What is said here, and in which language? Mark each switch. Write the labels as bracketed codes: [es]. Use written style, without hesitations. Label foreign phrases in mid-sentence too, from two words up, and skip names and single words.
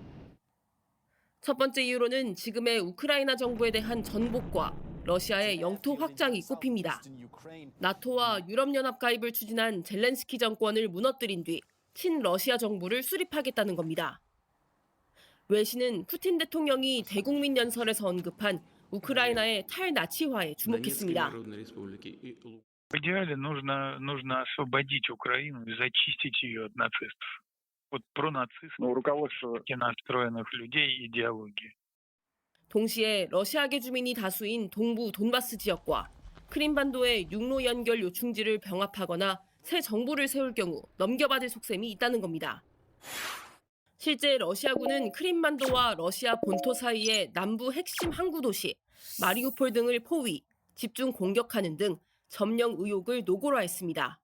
[ko] 첫 번째 이유로는 지금의 우크라이나 정부에 대한 전복과 러시아의 영토 확장이 꼽힙니다. 나토와 유럽연합 가입을 추진한 젤렌스키 정권을 무너뜨린 뒤 친러시아 정부를 수립하겠다는 겁니다. 외신은 푸틴 대통령이 대국민 연설에서 언급한 우크라이나의 탈나치화에 주목했습니다. [ru] В идеале нужно освободить Украину и зачистить ее от нацистов. Вот пронацистских настроенных людей идеологии. [ko] 동시에 러시아계 주민이 다수인 동부 돈바스 지역과 크림반도의 육로 연결 요충지를 병합하거나 새 정부를 세울 경우 넘겨받을 속셈이 있다는 겁니다. 실제 러시아군은 크림반도와 러시아 본토 사이의 남부 핵심 항구 도시 마리우폴 등을 포위, 집중 공격하는 등 점령 의혹을 노골화했습니다.